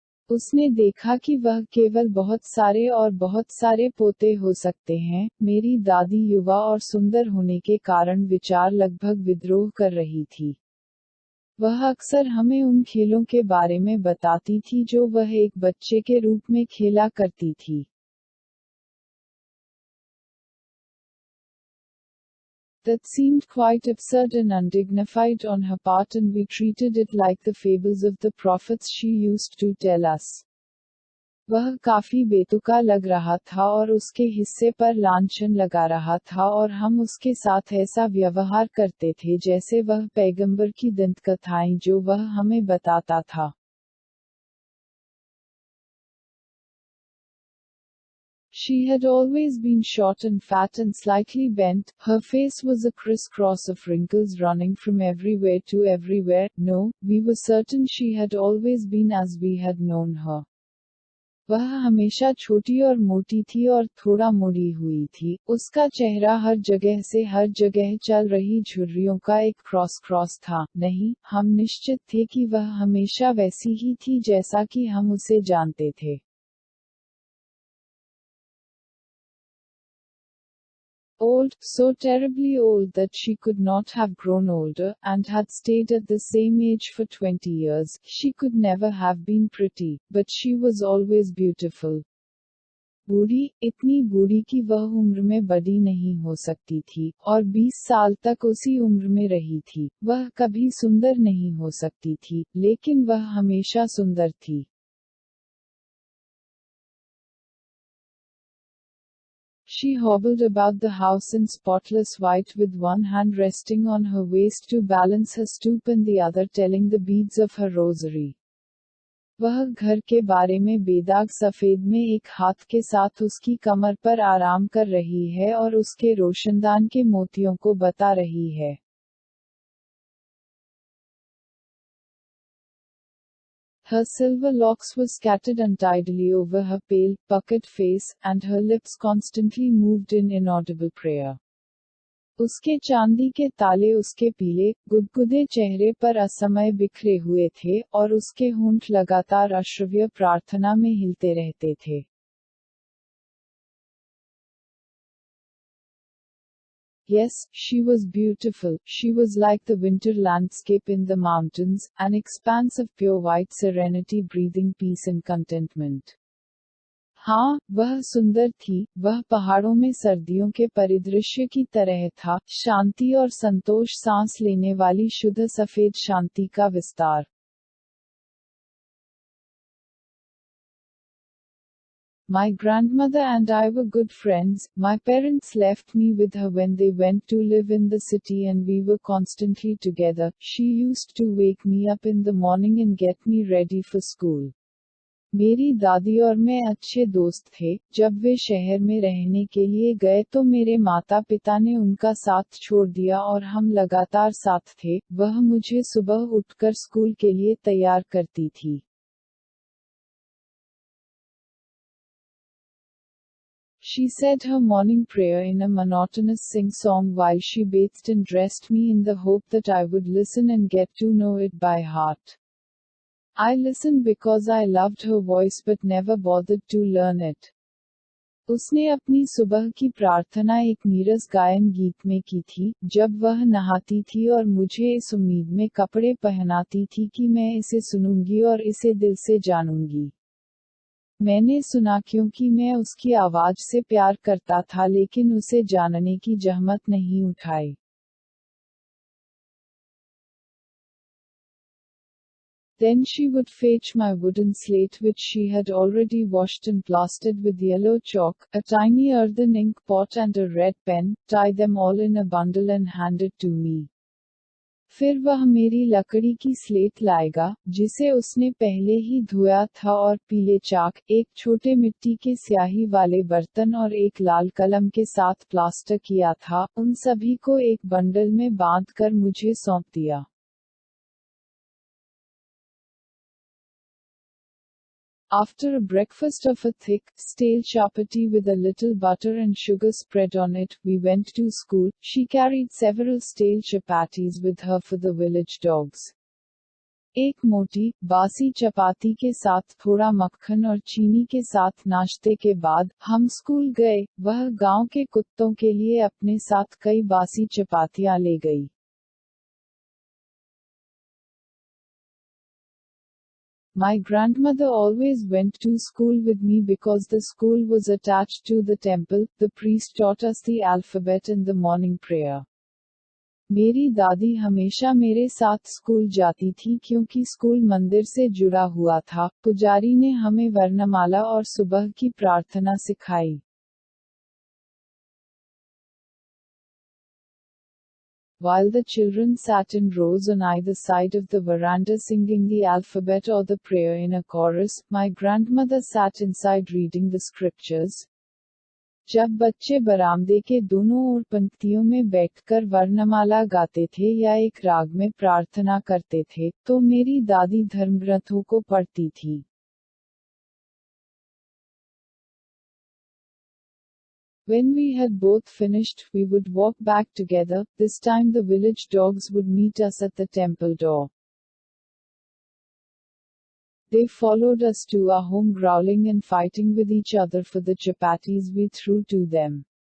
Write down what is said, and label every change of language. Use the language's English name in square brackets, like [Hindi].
[Hindi] उसने देखा कि वह केवल बहुत सारे और बहुत सारे पोते हो सकते हैं. मेरी दादी युवा और सुंदर होने के कारण विचार लगभग विद्रोह कर रही थी. वह अक्सर हमें उन खेलों के बारे में बताती थी जो वह एक बच्चे के रूप में खेला करती थी. [English] That seemed quite absurd and undignified on her part and we treated it like the fables of the prophets she used to tell us. [Hindi] वह काफी बेतुका लग रहा था और उसके हिस्से पर लांछन लगा रहा था और हम उसके साथ ऐसा व्यवहार करते थे जैसे वह पैगंबर की दंतकथाएं जो वह हमें बताता था. [English] She had always been short and fat and slightly bent, her face was a crisscross of wrinkles running from everywhere to everywhere. No, we were certain she had always been as we had known her. [Hindi] वह हमेशा छोटी और मोटी थी और थोड़ा मुड़ी हुई थी, उसका चेहरा हर जगह से हर जगह चल रही झुर्रियों का एक क्रॉस था। नहीं, हम निश्चित थे कि वह हमेशा वैसी ही थी जैसा कि हम उसे जानते थे। [English] Old, so terribly old that she could not have grown older, and had stayed at the same age for 20 years. She could never have been pretty, but she was always beautiful. [Hindi] बूढ़ी, इतनी बूढ़ी कि वह उम्र में बड़ी नहीं हो सकती थी, और 20 साल तक उसी उम्र में रही थी। वह कभी सुंदर नहीं हो सकती थी, लेकिन वह हमेशा सुंदर थी। [English] She hobbled about the house in spotless white with one hand resting on her waist to balance her stoop and the other telling the beads of her rosary. [Hindi] वह घर के बारे में बेदाग सफेद में एक हाथ के साथ उसकी कमर पर आराम कर रही है और उसके रोशनदान के मोतियों को बता रही है। [English] Her silver locks were scattered untidily over her pale, puckered face, and her lips constantly moved in inaudible prayer. [Hindi] उसके चांदी के ताले उसके पीले, गुदगुदे चेहरे पर असमय बिखरे हुए थे, और उसके होंठ लगातार अश्रव्य प्रार्थना में हिलते रहते थे। [English] Yes, she was beautiful. She was like the winter landscape in the mountains, an expanse of pure white serenity breathing peace and contentment. [Hindi] हाँ, वह सुंदर थी, वह पहाड़ों में सर्दियों के परिदृश्य की तरह था, शांति और संतोष सांस लेने वाली शुद्ध सफेद शांति का विस्तार। [English] My grandmother and I were good friends. My parents left me with her when they went to live in the city and we were constantly together. She used to wake me up in the morning and get me ready for school. [Hindi] मेरी दादी और मैं अच्छे दोस्त थे। जब वे शहर में रहने के लिए गए तो मेरे माता पिता ने उनका साथ छोड़ दिया और हम लगातार साथ थे। वह मुझे सुबह उठकर स्कूल के लिए तैयार करती थी। [English] She said her morning prayer in a monotonous sing-song while she bathed and dressed me in the hope that I would listen and get to know it by heart. I listened because I loved her voice but never bothered to learn it. [Hindi] उसने अपनी सुबह की प्रार्थना एक नीरस गायन गीत में की थी, जब वह नहाती थी और मुझे इस उम्मीद में कपड़े पहनाती थी कि मैं इसे सुनूंगी और इसे दिल से जानूंगी। मैंने सुना क्योंकि मैं उसकी आवाज से प्यार करता था लेकिन उसे जानने की जहमत नहीं उठाई। [English] Then she would fetch my wooden slate which she had already washed and plastered with yellow chalk, a tiny earthen ink pot and a red pen, tie them all in a bundle and hand it to me. [Hindi] फिर वह मेरी लकड़ी की slate लाएगा, जिसे उसने पहले ही धोया था और पीले चाक, एक छोटे मिट्टी के स्याही वाले बर्तन और एक लाल कलम के साथ प्लास्टर किया था, उन सभी को एक बंडल में बांधकर मुझे सौंप दिया। [English] After a breakfast of a thick, stale chapati with a little butter and sugar spread on it, we went to school. She carried several stale chapatis with her for the village dogs. [Hindi] एक मोटी, बासी चपाती के साथ थोड़ा मक्खन और चीनी के साथ नाश्ते के बाद, हम स्कूल गए। वह गांव के कुत्तों के लिए अपने साथ कई बासी चपातियां ले गई। [English] My grandmother always went to school with me because the school was attached to the temple. The priest taught us the alphabet and the morning prayer. [Hindi] मेरी दादी हमेशा मेरे साथ स्कूल जाती थी क्योंकि स्कूल मंदिर से जुड़ा हुआ था। पुजारी ने हमें वर्णमाला और सुबह की प्रार्थना सिखाई। [English] While the children sat in rows on either side of the veranda singing the alphabet or the prayer in a chorus, my grandmother sat inside reading the scriptures. [Hindi] जब बच्चे बरामदे के दोनों ओर पंक्तियों में बैठकर वर्णमाला गाते थे या एक राग में प्रार्थना करते थे, तो मेरी दादी धर्मग्रंथों को पढ़ती थी। [English] When we had both finished, we would walk back together. This time the village dogs would meet us at the temple door. They followed us to our home growling and fighting with each other for the chapatis we threw to them.